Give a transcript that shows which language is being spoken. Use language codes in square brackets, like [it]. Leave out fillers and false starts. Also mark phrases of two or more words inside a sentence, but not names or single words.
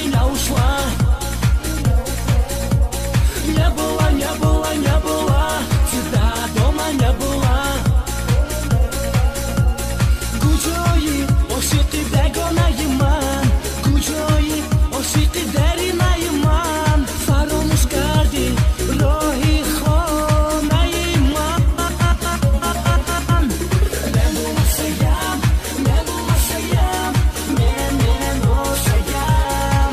[ru] ушла. Не было, не было, не было, тебя дома не было. [tg] Гуджои, ошиқи бегонаиман, гуджои, ошиқи деринаиман. Фаромӯш карди роҳи хонаиман. Мемонашаям, мемонашаям, мен мемошаям.